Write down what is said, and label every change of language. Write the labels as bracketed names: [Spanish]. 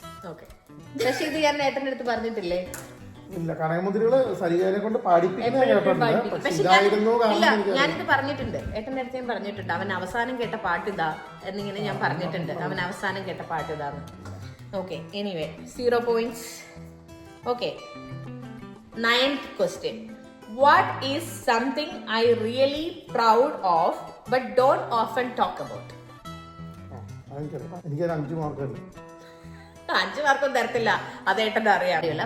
[Malayalam] Okay, പക്ഷെ ഇത് ഞാൻ ഏട്ടൻ്റെ അടുത്ത് പറഞ്ഞിട്ടില്ലേ? ഇല്ല, കനകമുന്തിരികള് സരികയെ കൊണ്ട് പാടിപ്പിക്കുന്ന ഞാനിത് പറഞ്ഞിട്ടുണ്ട്, ഏട്ടൻ്റെ അടുത്ത് ഞാൻ പറഞ്ഞിട്ടുണ്ട്. അവൻ അവസാനം കേട്ട പാട്ട് ഇതാ എന്നിങ്ങനെ ഞാൻ പറഞ്ഞിട്ടുണ്ട്. അവൻ അവസാനം കേട്ട പാട്ട് ഇതാന്ന്. Okay, anyway 0 points. [English] Okay, 9th question. What is something I really proud of but don't often talk about? [Malayalam] എനിക്കൊരു 5 മാർക്ക് ഉണ്ട്. 5 മാർക്കൊന്നും തരത്തില്ല, അത് ഏട്ടൻ്റെ അറിയാറില്ല.